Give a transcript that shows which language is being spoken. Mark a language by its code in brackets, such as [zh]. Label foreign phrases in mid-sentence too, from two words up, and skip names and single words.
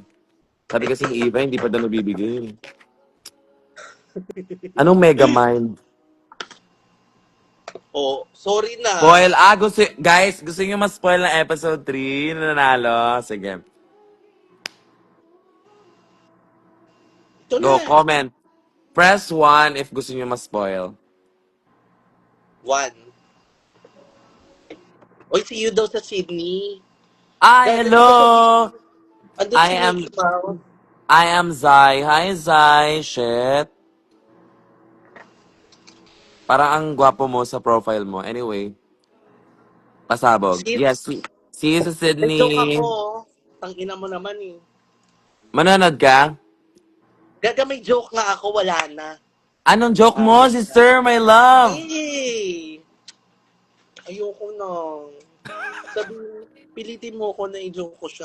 [tl] Sabi kasi ni Eva, hindi pa daw nabibigay. Anong Megamind? Oh, sorry na. Spoil. Guys, gusto niyo mas-spoil ng episode 3 na nanalo? Sige. Ito na. [en] Go, comment. Press 1 if [tl] gusto niyo mas-spoil. 1. Oy, [en] see you [tl] daw sa Sydney. Ay, Gagawin ko sa hello! Sydney. Andun I si Mickey am Mouse. [en] I am Zai. Hi, Zai. Shit. [tl] Parang ang gwapo mo sa profile mo. Anyway, pasabog. See, [en] Yes, see you [tl] sa may joke ako. Sydney. Oh. Tangina mo naman eh. Manonood ka? Gaga may joke nga ako, wala na. Anong joke mo, Ayos na. [en] sister, my love? [tl] Yay! Ayoko na. Sabi, pilitin mo ko na i-joke ko siya.